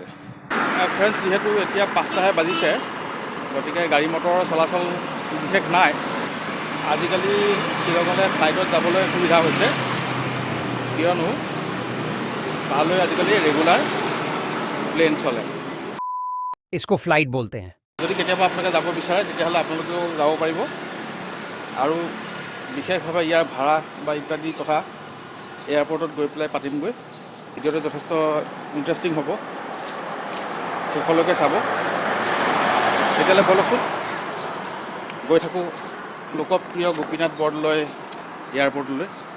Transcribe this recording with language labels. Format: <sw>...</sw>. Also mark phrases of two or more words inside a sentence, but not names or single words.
<as>ফ্ৰেণ্ডছ, যিহেতু এতিয়া 5টাহে বাজিছে, গতিকে গাড়ী মটৰৰ চলাচল বিশেষ নাই। আজিকালি শ্বিলঙলৈ ফ্লাইটত যাবলৈ সুবিধা হৈছে, কিয়নো তালৈ আজিকালি ৰেগুলাৰ প্লেন চলে।</as> <hi>इसको फ्लाइट बोलते हैं।</hi> <as>যদি কেতিয়াবা আপোনালোকে যাব বিচাৰে তেতিয়াহ'লে আপোনালোকেও যাব পাৰিব, আৰু বিশেষভাৱে ইয়াৰ ভাড়া বা ইত্যাদি কথা এয়াৰপৰ্টত গৈ পেলাই পাতিমগৈ। ভিডিঅ'টো যথেষ্ট ইণ্টাৰেষ্টিং হ'ব, শেষলৈকে চাব। তেতিয়াহ'লে বলকচোন গৈ থাকোঁ লোকপ্ৰিয় গোপীনাথ বৰদলৈ এয়াৰপৰ্টলৈ।</as>